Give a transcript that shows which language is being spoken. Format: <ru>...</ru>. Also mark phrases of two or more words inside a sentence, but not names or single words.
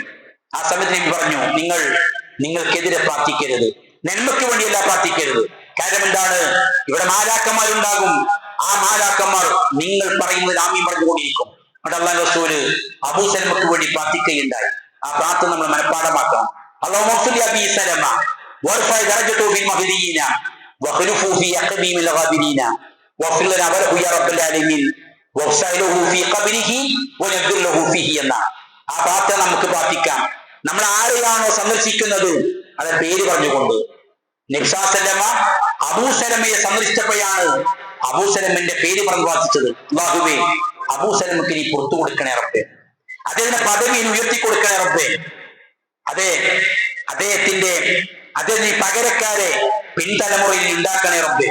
<ml>ആ സമയത്ത് നബി പറഞ്ഞു, നിങ്ങൾക്കെതിരെ പ്രാർത്ഥിക്കരുത്, നന്മയ്ക്ക് വേണ്ടിയല്ല പ്രാർത്ഥിക്കരുത്. കാരണം എന്താണ്, ഇവിടെ മാലാക്കന്മാരുണ്ടാകും, ആ മാലാക്കന്മാർ നിങ്ങൾ പറയുന്നത് ആമീൻ പറഞ്ഞുകൊണ്ടിരിക്കും. അവിടെ അല്ലാഹു റസൂല് അബൂ സലമക്ക് വേണ്ടി പ്രാർത്ഥിക്കുകയുണ്ടായി. ആ പ്രാർത്ഥന നമ്മൾ മനഃപ്പാഠമാക്കണം.</ml> <ar>اللهم اغفر لأبي سلمة وارفع درجته في المهديين واخلفه في أقبيم الغابرين واغفر لنا وله يا رب العالمين واغفر له في قبره ونذر له فيه</ar> <ml>എന്ന ആ പ്രാർത്ഥന നമുക്ക് പ്രാർത്ഥിക്കാം. നമ്മൾ ആരെയാണോ സന്ദർശിക്കുന്നത് അത് പേര് പറഞ്ഞുകൊണ്ട്. നബി</ml> <ar>صلى الله عليه وسلم</ar> <ml>അബൂ സലമയെ സന്ദർശിച്ചപ്പോഴാണ് അബൂ സലമിന്റെ പേര് പറഞ്ഞ് പ്രാർത്ഥിച്ചത്. അല്ലാഹുവേ, അബൂ സലമക്ക് നീ പുറത്തു കൊടുക്കണേ റബ്ബേ, അദ്ദേഹത്തിന്റെ പദവി ഉയർത്തി കൊടുക്കണേ റബ്ബേ, അതെ നീ പകരക്കാരെ പിൻതലമുറയിൽ ഉണ്ടാക്കണേ റബ്ബേ.</ml>